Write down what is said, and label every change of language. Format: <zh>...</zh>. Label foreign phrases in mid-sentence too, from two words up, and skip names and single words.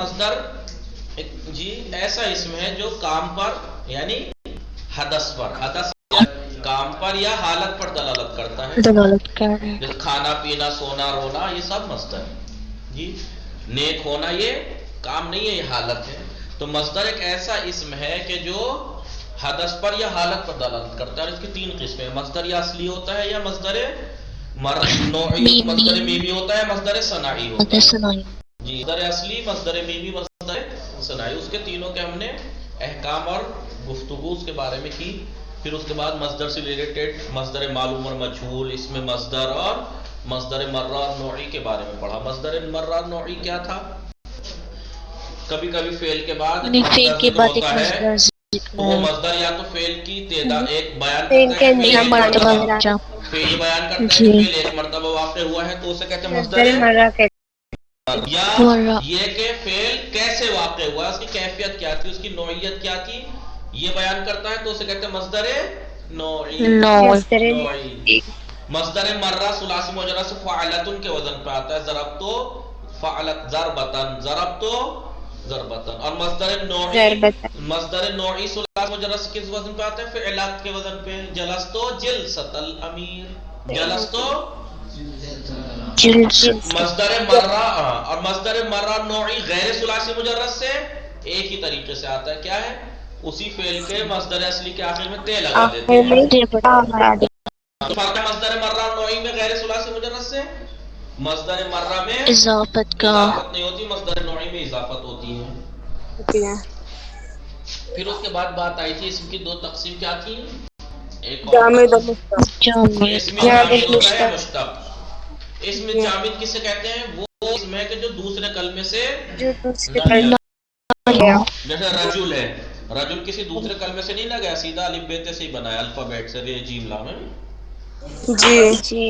<ur>مصدر جی ایسا اسم ہے جو کام پر یعنی حدث کام پر یا حالت پر دلالت کرتا ہے. دلالت کر رہے ہیں. جیسے کھانا پینا سونا رونا یہ سب مصدر ہے جی. نیک ہونا یہ کام نہیں ہے، یہ حالت ہے. تو مصدر ایک ایسا اسم ہے کہ جو حدث پر یا حالت پر دلالت کرتا ہے. اور اس کی تین قسمیں ہیں. مصدر یا اصلی ہوتا ہے یا مصدر نوعی، مصدر میمی ہوتا ہے، مصدر صناعی ہوتا مدر ہے سنائی. جی. مصدر اصلی، مصدر میمی، مصدر صناعی. اس کے تینوں کے ہم نے احکام اور گفتگو اس کے بارے میں کی. پھر اس کے بعد مصدر سے ریلیٹڈ مصدر معلوم اور مجہول، اس میں مصدر اور مصدر مرہ اور نوعی کے بارے میں پڑھا. مصدر مرہ اور نوعی کیا تھا؟ کبھی کبھی فعل کے بعد فعل کے ذکر بعد ایک ہوتا ہے مصدر ذکر تو وہ ہے. مصدر یا تو فعل کی تعداد ایک بیان فعل کرتا کے ہے، انجام فعل ایک مرتبہ مرتبہ انجام. فعل بیان کرتا ہے جی. کہ فعل ایک مرتبہ واقع ہوا ہے تو اسے کہتے ہیں مصدر مصدر. مرہ کہتے یا مرہ. یہ کہ فعل کیسے واقع ہوا، اس کی کیفیت کیا تھی، اس کی نوعیت کیا تھی، یہ بیان کرتا ہے تو اسے کہتے ہیں مصدر نوعی. نو. مصدر نوعی. مصدر مرہ ثلاثی مجرد سے فعلتن کے وزن پہ آتا ہے.</ur> <ar>ضرب تو فعلت ضربتن، ضرب تو ضربتن.</ar> <ur>اور مصدر نوعی، ضربتن. مصدر نوعی ثلاثی مجرد سے کس وزن پہ آتا ہے؟ فعلات کے وزن پہ.</ur> <ar>جلستو جلست الامیر، جلستو.</ar> <ur>جلس. مصدر مرہ اور مصدر مرہ نوعی غیر ثلاثی مجرد سے ایک ہی طریقے سے آتا ہے. کیا ہے؟ اسی فعل کے مصدر اصلی کے آخر میں تے لگا دیتے آخر ہیں. میں آ دے. فرق ہے مصدر مرہ نوعی میں غیر ثلاثی مجرد سے. مصدر مرہ میں اضافت کا. اضافت نہیں ہوتی، مصدر نوعی میں اضافت ہوتی ہے. ہوتی ہیں. پھر اس کے بعد بات آئی تھی اسم کی دو تقسیم کیا تھی؟ ایک اور جامد و مشتق. جامد. اسم جامد جامد ہوتا ہے مشتق. مشتق. اسم جی. جامد کسے کہتے ہیں؟ وہ اسم ہے کہ جو دوسرے کلمے سے جو دوسرے نہ لیا. گیا. جیسے رجل ہے، رجل کسی دوسرے کلمے سے نہیں نہ گیا، سیدھا الف بے تے سے ہی بنایا، الفابیٹ سے، رے جیم لام ہے. جی. جی.</ur>